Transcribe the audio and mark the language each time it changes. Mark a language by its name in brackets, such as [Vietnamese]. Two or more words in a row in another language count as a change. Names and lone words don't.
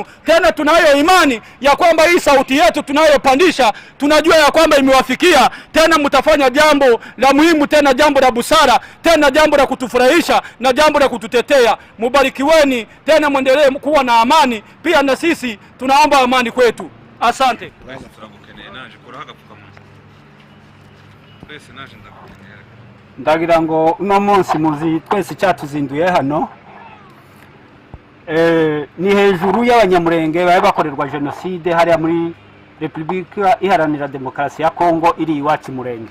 [Swahili] Tena tunayo imani ya kwamba hii sauti yetu tunayopandisha, tunajua ya kwamba imewafikia. Tena mtafanya jambo la muhimu, tena jambo la busara, tena jambo la kutufurahisha na jambo la kututetea. Mubarikiweni, tena muendelee kuwa na amani. Pia na sisi tunaomba amani kwetu. Asante. [Kinyarwanda] Ndagira ngo uno munsi muzi twese cyatuzinduye hano ni hejuru y'Abanyamulenge bari bakorerwa genocide hariya muri Republika Iharanira Demokarasi ya Kongo iri iwacu Murenge.